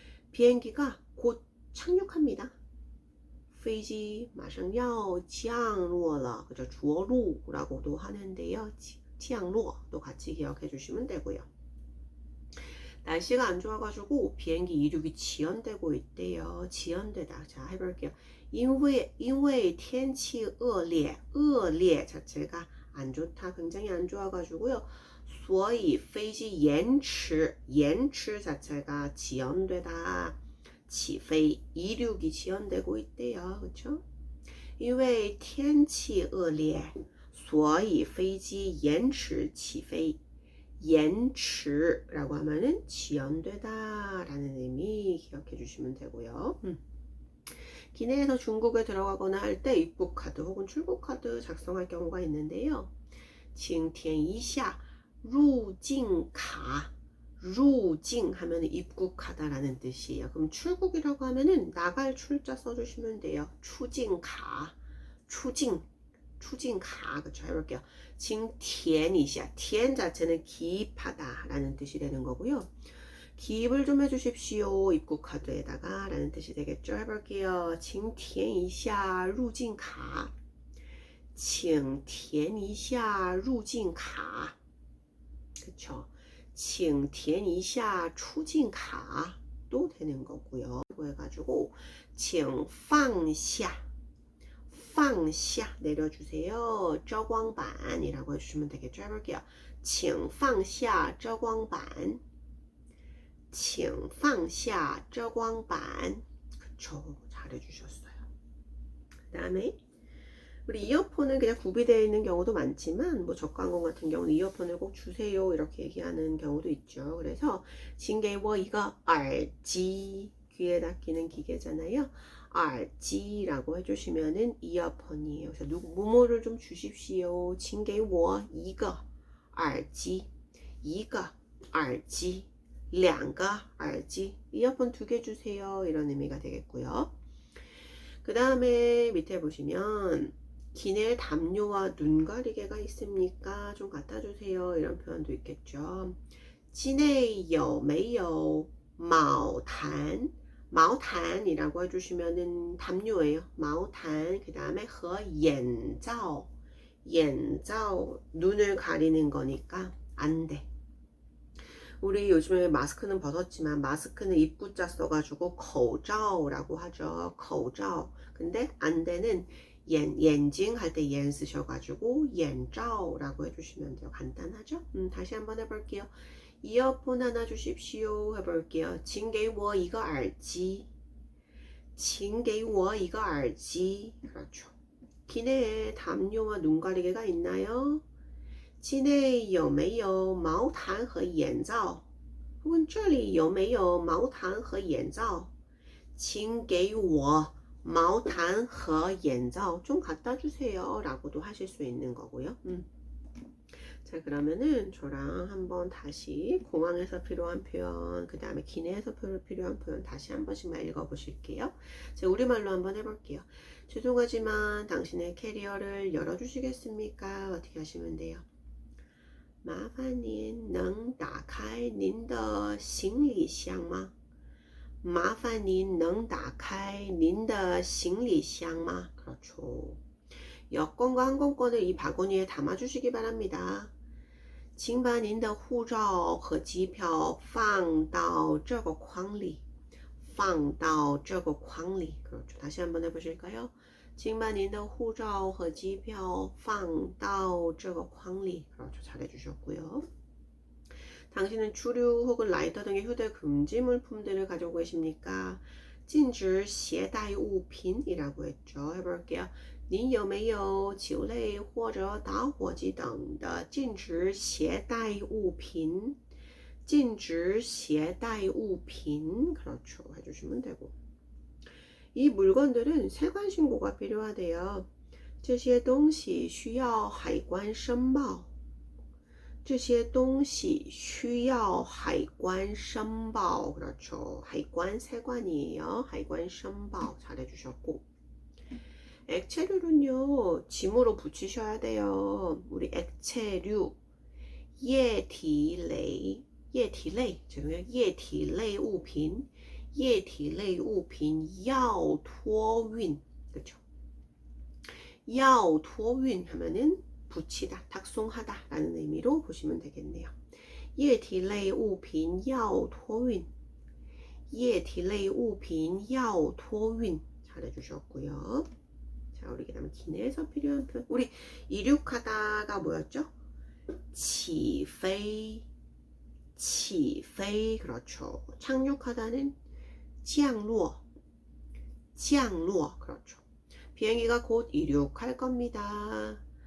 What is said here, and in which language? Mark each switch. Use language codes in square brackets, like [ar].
[ko] 비행기가 곧 착륙합니다. [zh] 飞机马上要降落了. [ko] 그죠? 着陆라고도 하는데요. 降落도 같이 기억해 주시면 되고요. 날씨가 안 좋아가지고 비행기 이륙이 지연되고 있대요. 지연되다. 자, 해볼게요. [zh] 因为天气恶劣, 恶劣 [ko] 자체가 안 좋다. 굉장히 안 좋아가지고요. [zh] 所以飞机延迟 [ko] 자체가 지연되다. 起飞 이륙이 지연되고 있대요. 그렇죠? [zh] 因为天气恶劣所以飞机延迟起飞 延迟 [ko] 라고 하면은 지연되다 라는 의미 기억해 주시면 되고요. 기내에서 중국에 들어가거나 할 때 입국 카드 혹은 출국 카드 작성할 경우가 있는데요. [zh] 请填一下入境卡 入境 [ko] 하면 입국하다라는 뜻이에요. 그럼 출국이라고 하면은 나갈 출자 써주시면 돼요. [zh] 出境卡 出境 [ko] 가 그쵸 해볼게요. [zh] 请填一下 填 [ko] 자체는 기입하다 라는 뜻이 되는 거고요. 기입을 좀 해주십시오. 입국 카드에다가 라는 뜻이 되겠죠. 해볼게요. [zh] 请填一下入境卡请填一下入境卡 [ko] 그쵸. [zh] 请填一下出境卡 [ko] 도 되는 거고요. 해가지고 [zh] 请放下放下 [ko] 내려주세요. 遮光板 이라고 해주시면 되겠죠. 해볼게요. [zh] 请放下遮光板请放下遮光板 [ko] 그쵸. 잘해주셨어요. 그 다음에 우리 이어폰은 그냥 구비되어 있는 경우도 많지만 뭐 저가항공 같은 경우는 이어폰을 꼭 주세요 이렇게 얘기하는 경우도 있죠. 그래서 [zh] 请给我一个耳机 [ko] 귀에다 끼는 기계잖아요. 耳机 라고 해주시면은 이어폰이에요. 그래서 뭐뭐를 좀 주십시오. [zh] 请给我一个耳机一个耳机两个耳机 [ko] 이어폰 2개 주세요. 이런 의미가 되겠고요. 그 다음에 밑에 보시면 기내 담요와 눈 가리개가 있습니까? 좀 갖다 주세요. 이런 표현도 있겠죠. [zh] 机内有没有毛毯 毛毯 [ko] 이라고 해주시면은 담요예요. 毛毯 그 다음에 [zh] 和眼罩 眼罩 [ko] 눈을 가리는 거니까 안 돼. 우리 요즘에 마스크는 벗었지만 마스크는 입구자 써가지고 口罩라고 하죠. 口罩 근데 안 되는 眼睛 할 때 옌 쓰셔가지고 眼罩 라고 해주시면 돼요. 간단하죠? 다시 한번 해볼게요. 이어폰 하나 주십시오. 해볼게요. [zh] 请给我一个耳机请给我一个耳机 [ko] 그렇죠. 기내에 담요와 눈가리개가 있나요? [zh] 机内有没有毛毯和眼罩 [ko] 혹은 [zh] 这里有没有毛毯和眼罩请给我毛毯和眼罩 [ko] 좀 갖다 주세요 라고도 하실 수 있는 거고요. 자, 그러면은 저랑 한번 다시 공항에서 필요한 표현, 그 다음에 기내에서 필요한 표현 다시 한 번씩만 읽어 보실게요. 자, 우리말로 한번 해볼게요. 죄송하지만 당신의 캐리어를 열어주시겠습니까? 어떻게 하시면 돼요? [zh] 麻烦您能打开您的行李箱吗麻烦您能打开您的行李箱吗 [ko] 그렇죠. 여권과 항공권을 이 바구니에 담아주시기 바랍니다. [zh] 请把您的护照和机票放到这个筐里放到这个筐里 [ko] 그렇죠. 다시 한번 해보실까요? [zh] 请把您的护照和机票放到这个筐里 [ko] 그렇죠. 잘해주셨고요. 당신은 주류 혹은 라이터 등의 휴대 금지 물품들을 가지고 계십니까? [zh] 禁止携带物品 [ko] 이라고 했죠. 해볼게요. [zh] 您有没有酒类或者打火机等的禁止携带物品禁止携带物品 [ko] 그렇죠. 해주시면 되고 이 물건들은 세관 신고가 필요하대요. [zh] 这些东西需要海关申报这些东西需要海关申报 [ko] 그렇죠. [zh] 海关 [ko] 세관이에요. [zh] 海关申报 잘해주셨고 [ko] 액체류는요, 짐으로 붙이셔야 돼요. 우리 액체류, [zh] 液体类, 液体类, [ko] 죄송해요. [zh] 液体类物品, 液体类物品要托运, [ko] 그렇죠? [zh] 要托运 [ko] 하면은 붙이다, 탁송하다 라는 의미로 보시면 되겠네요. [zh] 液体类物品要托运, 液体类物品要托运 [ko] 잘해주셨고요. 자, 우리 그다음에 기내에서 필요한 표현. 우리 이륙하다가 뭐였죠? [zh] 起飞, 起飞, [ko] 그렇죠. 착륙하다는 [zh] 降落, 降落, [ko] 그렇죠. 비행기가 곧 이륙할 겁니다.